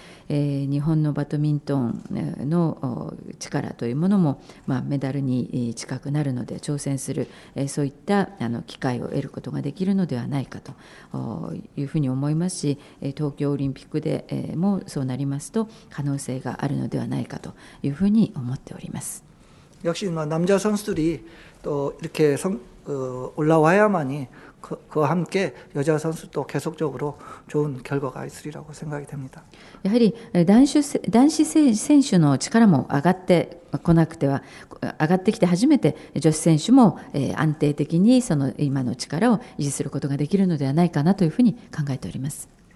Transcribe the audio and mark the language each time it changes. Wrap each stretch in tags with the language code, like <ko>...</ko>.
<ja>日本のバドミントンの力というものも、メダルに近くなるので挑戦する、そういった機会を得ることができるのではないかというふうに思いますし、東京オリンピックでもそうなりますと可能性があるのではないかというふうに思っております。</ja> <ko>역시 남자 선수들이 또 이렇게 올라와야만이 그와 함께 여자 선수도 계속적으로 좋은 결과가 있으리라고 생각이 됩니다.</ko> <ja>やはり男子選手の力も上がってこなくては上がってきて初めて女子選手も安定的にその今の力を維持することができるのではないかなというふうに考えております。</ja>